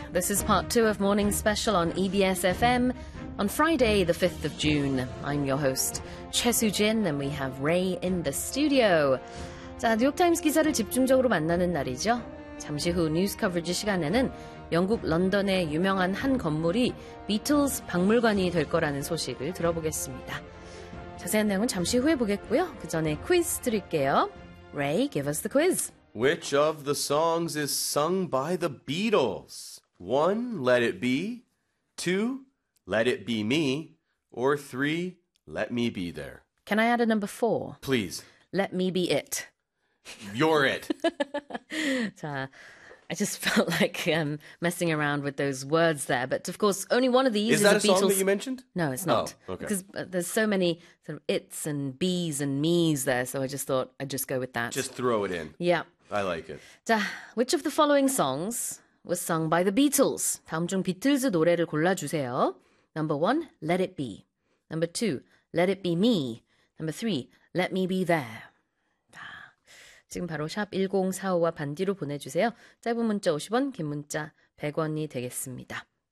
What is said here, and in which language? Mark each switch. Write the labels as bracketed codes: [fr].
[en] This is part two of Morning Special on EBS FM on Friday, the 5th of June. I'm your host, Choi Soo-jin, and we have Ray in the studio. [ko] 자, 뉴욕타임스 기사를 집중적으로 만나는 날이죠. 잠시 후 뉴스 커버리지 시간에는 영국 런던의 유명한 한 건물이 비틀스 박물관이 될 거라는 소식을 들어보겠습니다. 자세한 내용은 잠시 후에 보겠고요. 그 전에 퀴즈 드릴게요. [en] Ray, give us the quiz. Which of the songs is sung by the Beatles? One, Let It Be. Two, Let It Be Me. Or three, Let Me Be There. Can I add a number four? Please. Let Me Be It. You're it. 자, I just felt like messing around with those words there. But of course, only one of these is that a Beatles... song that you mentioned? No, it's not. Oh, okay. Because there's so many sort of its and bees and me's there. So I just thought I'd just go with that. Just throw it in. Yeah. I like it. 자, which of the following songs was sung by the Beatles? [ko] 다음 중 비틀즈 노래를 골라주세요. [en] Number one, Let It Be. Number two, Let It Be Me. Number three, Let Me Be There. [ko] 지금 바로 샵 1045와 반디로 보내주세요. 짧은 문자 50원, 긴 문자 100원이 되겠습니다.